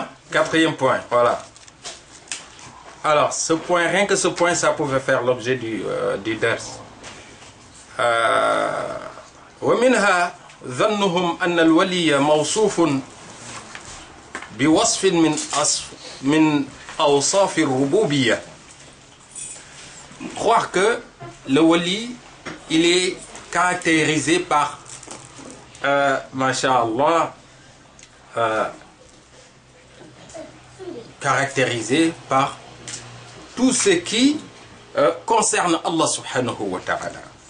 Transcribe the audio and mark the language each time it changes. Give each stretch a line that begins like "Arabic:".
French: Quatrième point, voilà. Alors, ce point, rien que ce point, ça pouvait faire l'objet du ders.
Arabic: ومنها ظنهم أن الولي موصوف بوصف من أوصاف الربوبية.
French: Croire que le wali, il est caractérisé par, masha'Allah, caractérisé par tout ce qui concerne Allah subhanahu wa ta'ala.